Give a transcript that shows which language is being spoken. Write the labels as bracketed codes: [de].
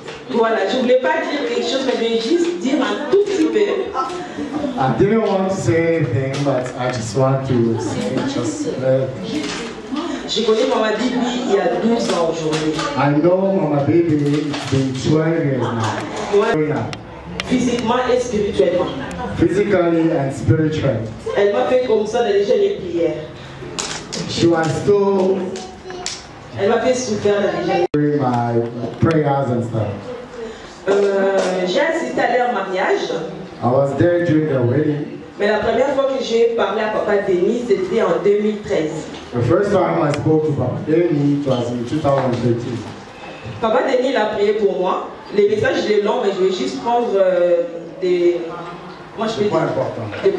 [fr] Voilà, je ne voulais pas dire quelque chose, mais je voulais juste dire un tout petit peu. [en] I didn't want to say anything, but I just want to say just [fr] Je connais Mama Bibi il y a 12 ans aujourd'hui. [en] I know Mama Bibi, it's been 12 years now. [fr] Physiquement et spirituellement. [en] Physically and spiritually. [fr] Elle m'a fait comme ça dans les jeûnes et prières. [en] She was still [fr] Elle m'a fait souffrir dans les jeûnes. [en] during my prayers and stuff. [fr] J'ai assisté à leur mariage. [en] I was there during the wedding. [fr] Mais la première fois que j'ai parlé à Papa Denis, c'était en 2013. [en] The first time I spoke to Papa Denis, it was in 2013. [fr] Papa Denis a prié pour moi. Les messages étaient longs, mais je vais juste prendre des points importants.